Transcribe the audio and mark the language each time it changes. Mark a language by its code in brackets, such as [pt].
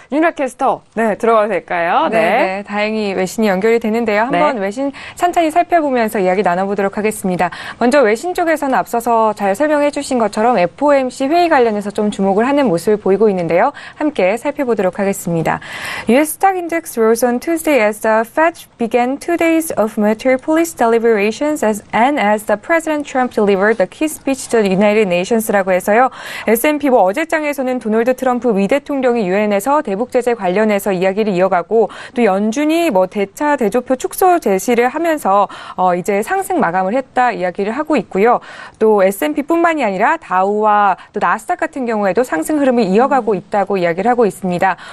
[ko] 윤락 캐스터, 네, 들어가도 될까요? 네. 다행히 외신이 연결이 되는데요. 한번 외신 찬찬히 살펴보면서 이야기 나눠보도록 하겠습니다. 먼저 외신 쪽에서는 앞서서 잘 설명해 주신 것처럼 FOMC 회의 관련해서 좀 주목을 하는 모습을 보이고 있는데요. 함께 살펴보도록 하겠습니다. [en] US stock index rose on Tuesday as the Fed began 2 days of military police deliberations as the President Trump delivered the key speech to the United Nations라고 해서요. [ko] S&P 어제장에서는 도널드 트럼프 미 대통령이 유엔에서 대북 제재 관련해서 이야기를 이어가고, 또 연준이 대차 대조표 축소 제시를 하면서 이제 상승 마감을 했다 이야기를 하고 있고요. 또 S&P뿐만이 아니라 다우와 또 나스닥 같은 경우에도 상승 흐름을 이어가고 있다고 이야기를 하고 있습니다.